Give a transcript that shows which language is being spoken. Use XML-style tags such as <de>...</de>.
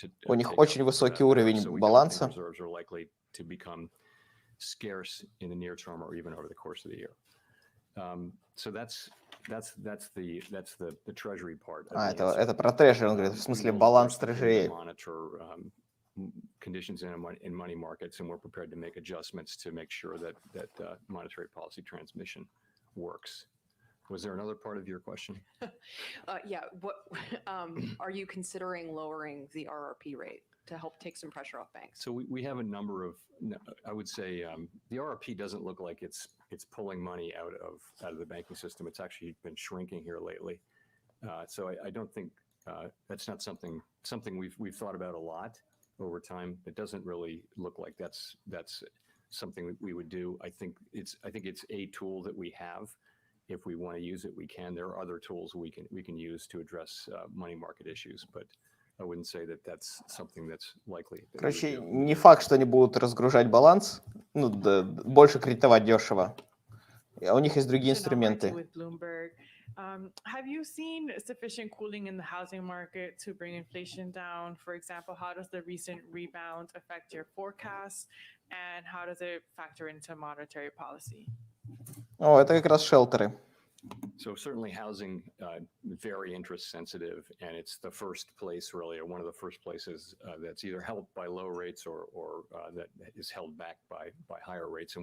<ru>У них очень высокий уровень баланса.</ru> <en>Reserves are likely to become scarce in the near term or even over the course of the year. So that's the Treasury part.</en> <ru>Это про трежери, он говорит, в смысле баланс трежерей.</ru> <en>Monitor conditions in money markets, and we're prepared to make adjustments to make sure that monetary policy transmission works. Was there another part of your question? Yeah. What are you considering lowering the RRP rate to help take some pressure off banks? So we have a number of, I would say, the RRP doesn't look like it's pulling money out of the banking system. It's actually been shrinking here lately. So I don't think that's not something we've thought about a lot over time. It doesn't really look like that's something that we would do. I think it's a tool that we have. If we want to use it, we can. There are other tools we can use to address money market issues, but I wouldn't say that that's something that's likely.</en> <ru>Короче, не факт, что они будут разгружать баланс, больше кредитовать дешево. У них есть другие инструменты.</ru> <en>Have you seen sufficient cooling in the housing market to bring inflation down? For example, how does the recent rebound affect your forecasts, and how does it factor into monetary policy?</en> <ru>О, это как раз шелтеры.</ru> <en>So certainly housing, very interest sensitive, and it's the first place really, or one of the first places that's either helped by low rates or that is held back by higher rates.</en>